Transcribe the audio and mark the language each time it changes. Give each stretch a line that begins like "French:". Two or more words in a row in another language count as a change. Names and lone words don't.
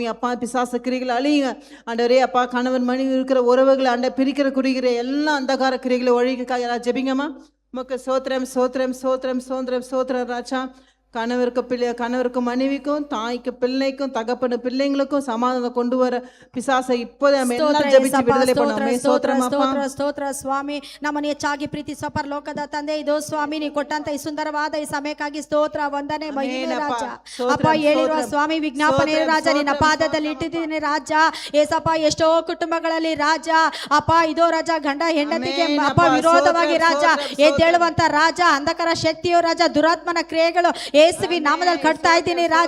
Tamil: அப்பா பிசாச கிரிகளை அழியுங்க ஆண்டவரே. அப்பா கணவன் மனைவி இருக்கிற உறவுகளை அண்ட பிரிக்கிற குறிக்கிற எல்லா அந்தகார கிரிகளை ஒழிக்க யாராவது ஜெபிங்கம்மா. உமக்கு சோத்திரம் சோத்திரம் சோத்திரம் சோத்திரம் சோத்திரம் ராஜா. கணவருக்கு மனைவிக்கும் தாய்க்கு பிள்ளைக்கும் தகப்பனு பிள்ளைங்களுக்கும் சமாதானம் கொண்டு வர பிசாசை இப்போதே நம்ம எல்லாம் ஜெபிச்சு விடுதலை பண்ணுவோம்.
Kannada: ಸ್ತೋತ್ರ ಸ್ತೋತ್ರ ಸ್ತೋತ್ರ ಸ್ವಾಮಿ. ನಮ್ಮನ್ನು ಹೆಚ್ಚಾಗಿ ಪ್ರೀತಿಸುವ ಪರಲೋಕದ ತಂದೆ, ಇದು ಸ್ವಾಮಿ ನೀ ಕೊಟ್ಟಂತ ಈ ಸುಂದರವಾದ ಈ ಸಮಯಕ್ಕಾಗಿ ಸ್ತೋತ್ರ ವಂದನೆ ಮಹಿಮೆ ರಾಜ. ಅಪ್ಪ ಹೇಳಿರುವ ಸ್ವಾಮಿ ವಿಜ್ಞಾಪನೆ ರಾಜ ನಿನ್ನ ಪಾದದಲ್ಲಿ ಇಟ್ಟಿದ್ದೀನಿ ರಾಜ. ಏಸಪ್ಪ ಎಷ್ಟೋ ಕುಟುಂಬಗಳಲ್ಲಿ ರಾಜ ಅಪ್ಪ ಇದೋ ರಾಜ ಗಂಡ ಹೆಂಡತಿಗೆ ಅಪ್ಪ ವಿರೋಧವಾಗಿ ರಾಜ ಎದ್ದೇಳುವಂತ ರಾಜ ಅಂಧಕಾರ ಶಕ್ತಿಯು ರಾಜ ದುರಾತ್ಮನ ಕ್ರಿಯೆಗಳು ಯೇಸುವಿನ ನಾಮದಲ್ಲಿ ಕಟ್ತಾ ಇದ್ದೀನಿ ರಾಜ.